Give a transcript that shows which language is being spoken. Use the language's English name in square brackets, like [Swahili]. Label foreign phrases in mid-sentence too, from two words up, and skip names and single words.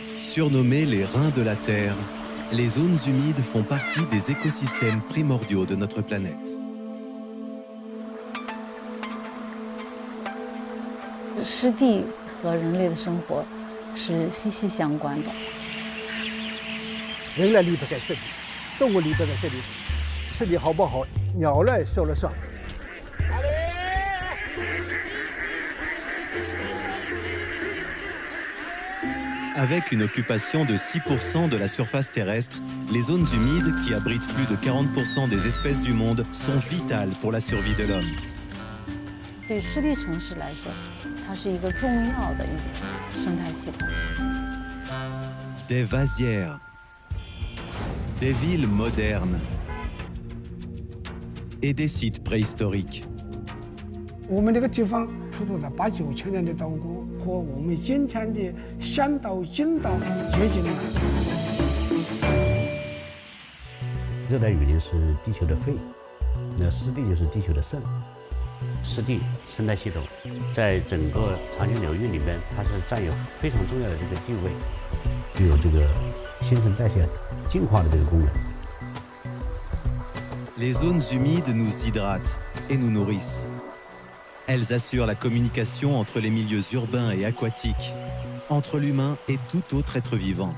[French] Surnommées les reins de la Terre, les zones humides font partie des écosystèmes primordiaux de notre planète. [Chinese] 湿地和人类的生活是息息相关的。人类离不开湿地，动物离不开湿地，湿地好不好，鸟类说了算。 [French] Avec une occupation de 6% de la surface terrestre, les zones humides, qui abritent plus de 40% des espèces du monde, sont vitales pour la survie de l'homme. [Chinese] 对湿地城市来说，它是一个重要的一个生态系统。 [French] Des vasières, des villes modernes et des sites préhistoriques. [Chinese] 我们这个地方出土了8、9千年的稻谷，和我们今天的香稻、金稻接近了。热带雨林是地球的肺，那湿地就是地球的肾。湿地生态系统在整个长江流域里面，它是占有非常重要的这个地位，具有这个新陈代谢、净化的这个功能。 [French] Les zones humides nous hydratent et nous nourrissent. Elles assurent la communication entre les milieux urbains et aquatiques, entre l'humain et tout autre être vivant.